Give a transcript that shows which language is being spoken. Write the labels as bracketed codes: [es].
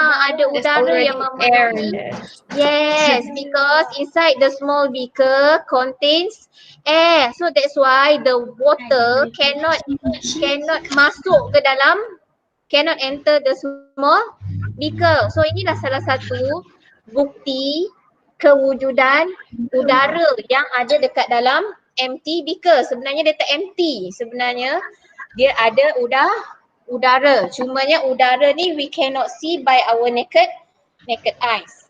[ms] Ada udara yang memenuhi. [en] Yes, because inside the small beaker contains air. So that's why the water cannot [ms] masuk ke dalam, [en] cannot enter the small beaker. [ms] So inilah salah satu bukti kewujudan udara yang ada dekat dalam empty beaker. Sebenarnya dia tak empty. Sebenarnya dia ada udara. Cumanya udara ni [en] we cannot see by our naked eyes.